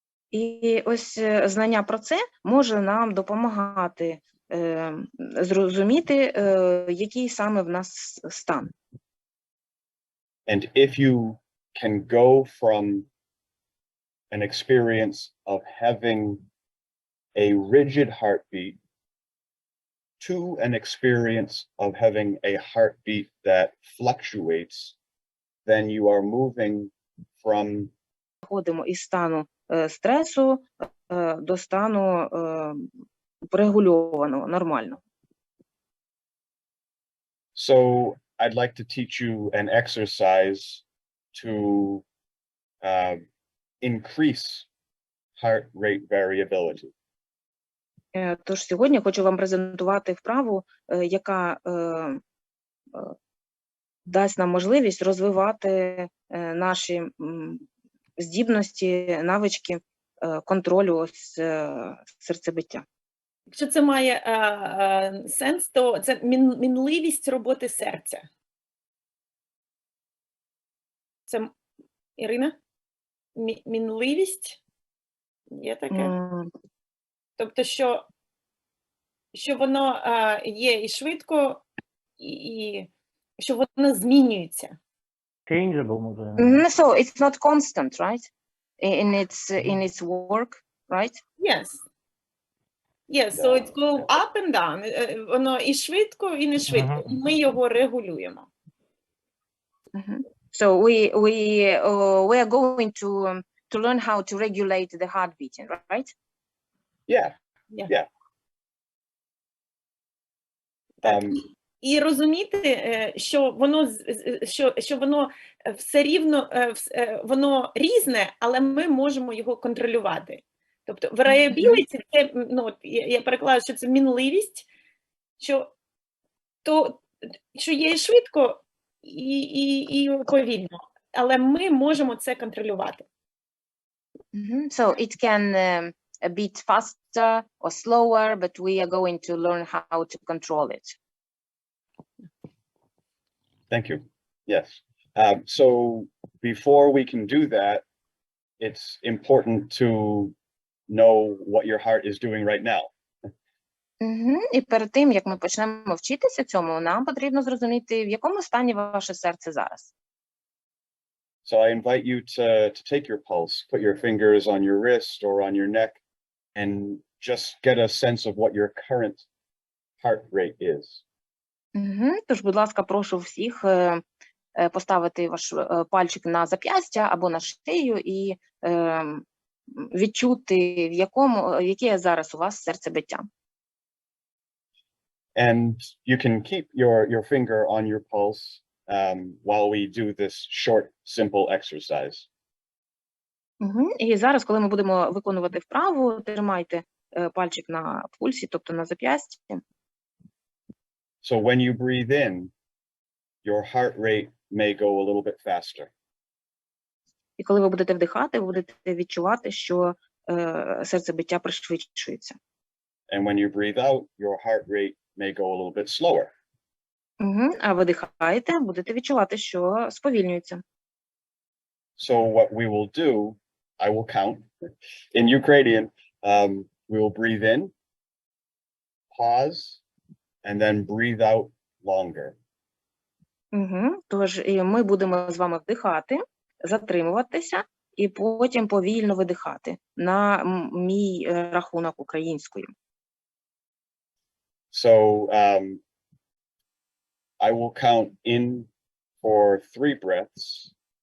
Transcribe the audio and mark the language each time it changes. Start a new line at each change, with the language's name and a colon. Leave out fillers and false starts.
Ukrainian: І ось знання про це може нам допомагати зрозуміти, який саме в нас стан.
English: And if you can go from an experience of having a rigid heartbeat to an experience of having a heartbeat that fluctuates, then you are moving from
Ukrainian: Переходимо із стану стресу до стану регульованого, нормального.
English: So I'd like to teach you an exercise to increase heart rate variability.
Ukrainian: Тож сьогодні хочу вам презентувати вправу, яка дасть нам можливість розвивати наші здібності, навички контролю серцебиття. Якщо це має сенс, то це мінливість роботи серця. Це, Ірина? Мінливість? Є таке? Тобто, що воно є і швидко, і що воно змінюється.
English: Changeable,
Ukrainian: може.
English: So it's not constant, right? In its work, right? Yes. Yes, so it goes up and down.
Ukrainian: Воно і швидко, і не швидко. І ми його регулюємо.
English: So we are going to learn how to regulate the heartbeat, right? Yeah.
Ukrainian: І розуміти, що воно все рівно, воно різне, але ми можемо його контролювати. Тобто variability – це, я перекладаю, що це мінливість, що є швидко і повільно, але ми можемо це контролювати.
English: So it can a bit faster or slower, but we are going to learn how to control it. Thank you. Yes. So before we can do that, it's important to know what your heart is doing right now.
Ukrainian: І перед тим, як ми почнемо вчитися цьому, нам потрібно зрозуміти, в якому стані ваше серце зараз.
English: So I invite you to take your pulse, put your fingers on your wrist or on your neck, and just get a sense of what your current heart rate is.
Ukrainian: Тож, будь ласка, прошу всіх поставити ваш пальчик на зап'ястя або на шию і відчути, яке зараз у вас серцебиття.
English: And you can keep your finger on your pulse while we do this short, simple exercise.
Ukrainian: І зараз, коли ми будемо виконувати вправу, тримайте пальчик на пульсі, тобто на зап'ясті.
English: So when you breathe in, your heart rate may go a little bit faster.
Ukrainian: І коли ви будете вдихати, ви будете відчувати, що серцебиття пришвидшується.
English: And when you breathe out, your heart rate may go a little bit slower.
Ukrainian: А видихаєте, будете відчувати, що сповільнюється.
English: So what we will do, I will count. In Ukrainian, we will breathe in, pause, and then breathe out longer.
Ukrainian: Тож ми будемо з вами вдихати, затримуватися і потім повільно видихати на мій рахунок українською.
English: So I will count in for 3 breaths.